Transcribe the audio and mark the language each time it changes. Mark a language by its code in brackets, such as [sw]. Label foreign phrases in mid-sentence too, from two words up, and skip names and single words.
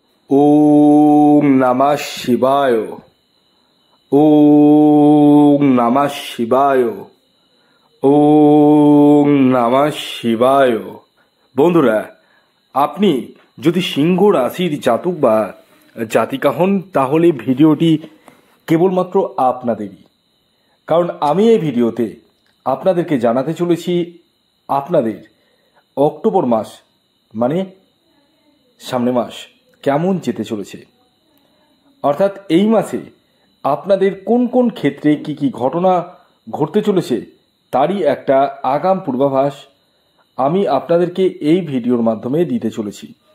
[sa] ওম নমঃ শিবায়। ওম নমঃ শিবায়। ওম নমঃ শিবায়। [bn] বন্ধুরা, আপনি যদি সিংহ রাশির জাতক বা জাতিকা হন তাহলে ভিডিওটি কেবলমাত্র আপনাদেরই, কারণ আমি এই ভিডিওতে আপনাদেরকে জানাতে চলেছি আপনাদের অক্টোবর মাস মানে সামনে মাস কেমন যেতে চলেছে, অর্থাৎ এই মাসে আপনাদের কোন কোন ক্ষেত্রে কি কি ঘটনা ঘটতে চলেছে তারই একটা আগাম পূর্বাভাস আমি আপনাদেরকে এই ভিডিওর মাধ্যমে দিতে চলেছি।